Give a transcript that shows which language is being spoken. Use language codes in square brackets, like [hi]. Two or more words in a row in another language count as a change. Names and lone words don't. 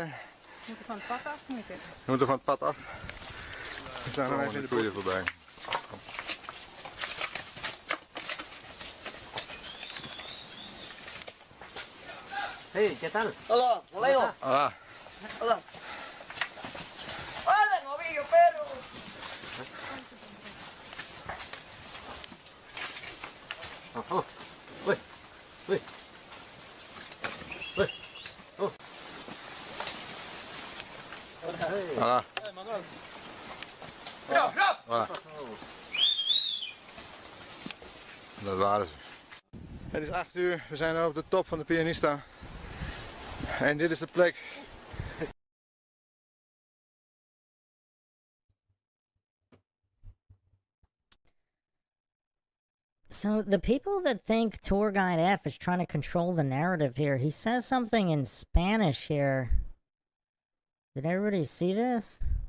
[nl] We moeten van het pad af, moet je zeggen. We moeten van het pad af. Er staan nog even de koeien voorbij. [es] Hey, ¿qué tal? Hola, Leo. Hola. Hola. Hola, novillo, pero. Oh, uy, uy, uy, oh. Hola. [nl] Voilà. Dat waren ze. Het is 8 uur, we zijn op de top van de Pianista. En dit is de plek. [en] So the people that think Tour Guide F is trying to control the narrative here, he says something in Spanish here. Did everybody see this?